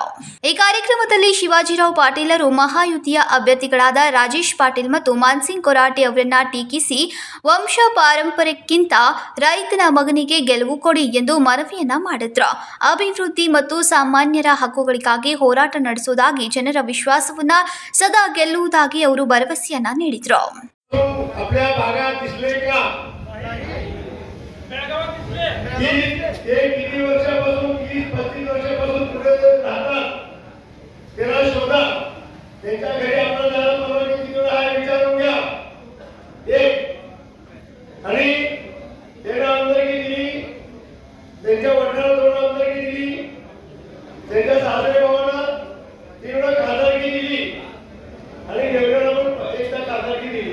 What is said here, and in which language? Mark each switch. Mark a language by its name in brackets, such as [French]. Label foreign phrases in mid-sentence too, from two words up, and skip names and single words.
[Kannada] ಈ ಕಾರ್ಯಕ್ರಮದಲ್ಲಿ ಶಿವಾಜಿರಾವ್ ಪಾಟೀಲರು ಮಹಾಯುತಿಯ ಅಭ್ಯರ್ಥಿಗಳಾದ ರಾಜೇಶ್ ಪಾಟೀಲ್ ಮತ್ತು ಮಾನ್ಸಿಂಗ್ ಕೊರಾಟೆ ಅವರನ್ನ ಟೀಕಿಸಿ ವಂಶ ಪಾರಂಪರ್ಯಕ್ಕಿಂತ ರೈತನ ಮಗನಿಗೆ ಗೆಲುವು ಕೊಡಿ ಎಂದು ಮನವಿಯನ್ನ ಮಾಡಿದ್ರು. ಅಭಿವೃದ್ಧಿ ಮತ್ತು ಸಾಮಾನ್ಯರ ಹಕ್ಕುಗಳಿಗಾಗಿ ಹೋರಾಟ ನಡೆಸುವುದಾಗಿ, ಜನರ ವಿಶ್ವಾಸವನ್ನ ಸದಾ ಗೆಲ್ಲುವುದಾಗಿ ಅವರು ಭರವಸೆಯನ್ನ ನೀಡಿದ್ರು. [Marathi] आपल्या भागात दिसले का? किती वर्षापासून 30-35 वर्षापासून पुढे राहतात त्याला शोधा. त्यांच्या घरी आपल्याला जायला परवानगी किती वेळा आहे विचारून घ्या. एक आणि त्यांना आमदारकी दिली, त्यांच्या वडिलांना 2 आमदारकी दिली, त्यांच्या सासरे भावांना 3 वेळा खासदारकी दिली आणि देवगडला पण 1दा खासदारकी दिली.